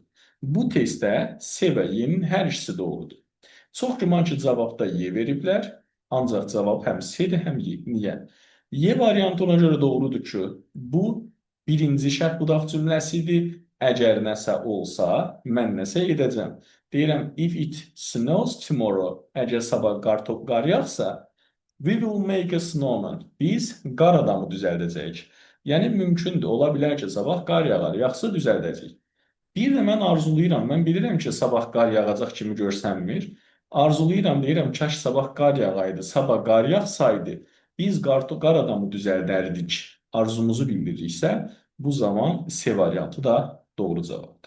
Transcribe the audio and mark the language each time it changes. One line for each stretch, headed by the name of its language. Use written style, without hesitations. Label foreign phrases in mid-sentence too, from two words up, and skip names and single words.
Azerbaijani: Bu testdə C və Y-nin hər ikisi doğrudur. Çox güman ki, cavabda Y veriblər. Ancaq cavab həm C-dir, həm Y. Niyə? Y variantı ona görə doğrudur ki, bu birinci şərt budaq cümləsidir. Əgər nəsə olsa, mən nəsə edəcəm. Deyirəm,
English: if it snows tomorrow,
Azerbaijani: əgər sabah qar yağsa,
English: we will make a snowman.
Azerbaijani: Biz qar adamı düzəldəcəyik. Yəni, mümkündür, ola bilər ki, sabah qar yağar, yaxşı düzəldəcəyik. Bir də mən arzulayıram, mən bilirəm ki, sabah qar yağacaq kimi görsənmir. Arzulayıram, deyirəm, kaş sabah qar yağaydı, sabah qar yağsaydı, biz qar adamı düzəldərdik, arzumuzu bildiririksə, bu zaman C variantı da doğru cavabdır.